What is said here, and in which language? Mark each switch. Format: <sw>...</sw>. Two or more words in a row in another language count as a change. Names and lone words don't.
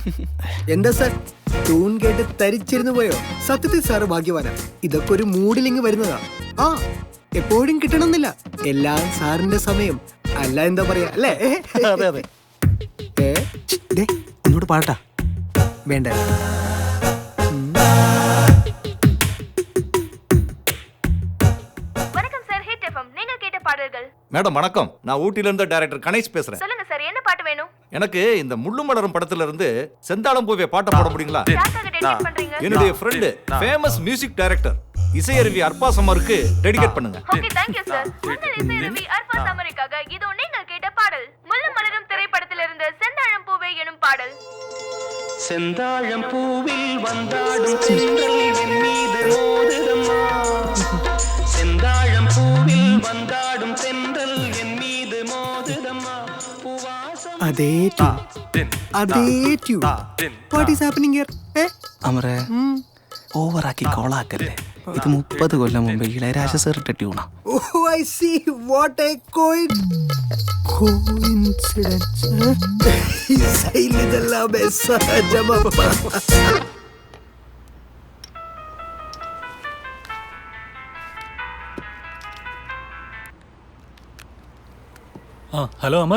<ml>എന്താ സാർ, ട്യൂൺ കേട്ട് തരിച്ചിരുന്നു പോയോ? സത്യത്തിൽ സാറ് ഭാഗ്യവാനാ. ഇതൊക്കെ ഒരു മൂഡിലിങ് വരുന്നതാ. ആ, എപ്പോഴും കിട്ടണമെന്നില്ല. എല്ലാം സാറിന്റെ സമയം. അല്ല എന്താ പറയാ അല്ലേ? അതെ അതെ. ഒന്നുകൂടെ പാട്ടാ വേണ്ട.</ml> <ta>மேடம் வணக்கம், நான் ஊட்டில இருந்து டைரக்டர் கணேஷ் பேசுறேன். சொல்லுங்க சார், என்ன பாட்டு வேணும்? எனக்கு இந்த முள்ளும் மலரும் படத்துல இருந்து செந்தாளம் பூவே பாட்ட போட முடியுங்களா? என்னுடைய ஃப்ரெண்ட்</ta> <en>famous music director</en> <ta>இசையருவி அர்பா சமருக்கு டெடிகேட் பண்ணுங்க. ஓகே,</ta> <en>thank you சார்.</en> <ta>உங்கள் இசையருவி அர்பா சமருக்காக இதோ நீங்கள் கேட்ட பாடல் முள்ளும் மலரும் திரைப்படத்திலிருந்து செந்தாழம் பூவே எனும் பாடல். செந்தாழம் பூவில் வந்தாடும் தென்றல் என் மீது மோதுதம்மா. செந்தாழம் பூவில் வந்தாடும் தென்றல் என் மீது மோதுதம்மா.</ta> <ml>അതേ ട്യൂൺ.</ml> <en>What is happening here?</en> <ml>അമരെ ഓവറാക്കി കോളാക്കല്ലേ. ഇത് 30 കൊല്ലം മുമ്പ് ഇളയരാജ സാറിട്ട ട്യൂണാ.</ml> <en>Oh I see, what a coincidence.</en> <ml>ഇതെല്ലാം സഹജമപ്പ. ആ, ഹലോ അമർ.</ml>